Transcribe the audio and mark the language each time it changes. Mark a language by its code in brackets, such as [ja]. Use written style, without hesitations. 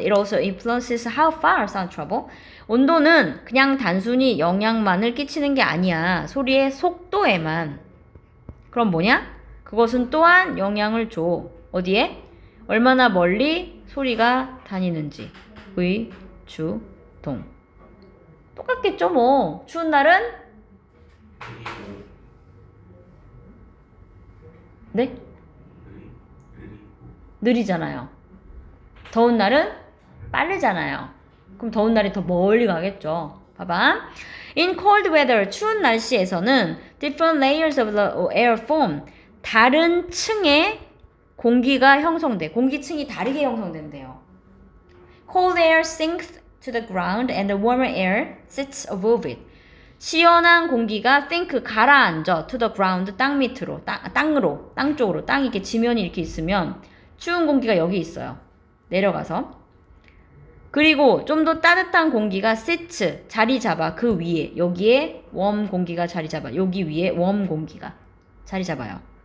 [en] It also influences how far sound travel. [ko] 온도는 그냥 단순히 영향만을 끼치는 게 아니야. 소리의 속도에만. 그럼 뭐냐? 그것은 또한 영향을 줘. 어디에? 얼마나 멀리 소리가 다니는지. 의, 주, 동. 똑같겠죠 뭐. 추운 날은 그리고 네? 그리고 느리잖아요. 더운 날은 빠르잖아요. 그럼 더운 날이 더 멀리 가겠죠. 봐봐. [en] In cold weather, [ko] 추운 날씨에서는 [en] different layers of the air form, [ko] 다른 층의 공기가 형성돼. 공기층이 다르게 형성된대요. [en] Cold air sinks to the ground and the warmer air sits above it. [ko] 시원한 공기가 sink 가라앉아 [en] to the ground [ko] 땅 밑으로 땅 쪽으로 땅이 이렇게 지면이 이렇게 있으면 추운 공기가 여기 있어요. 내려가서 그리고 좀 더 따뜻한 공기가 sits 자리 잡아 그 위에 여기에 웜 공기가 자리 잡아 여기 위에 웜 공기가 자리 잡아요.